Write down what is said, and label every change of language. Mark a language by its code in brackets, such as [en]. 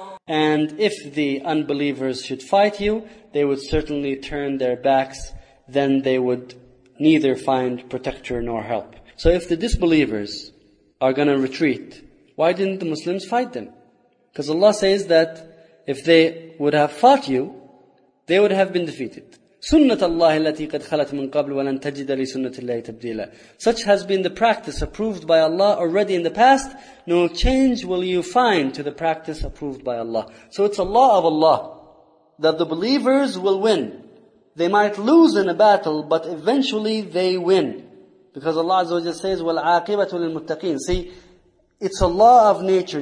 [en] And if the unbelievers should fight you, they would certainly turn their backs, then they would neither find protector nor help. So if the disbelievers are going to retreat, why didn't the Muslims fight them? Because Allah says that if they would have fought you, they would have been defeated. [ar] سنة الله التي قد خلت من قبل ولن تجد لسنة الله تبديلا. [en] Such has been the practice approved by Allah already in the past. No change will you find to the practice approved by Allah. So it's a law of Allah that the believers will win. They might lose in a battle, but eventually they win. Because Allah Azza wa Jalla says, [ar] وَالْعَاقِبَةُ لِلْمُتَّقِينَ. [en] See, it's a law of nature.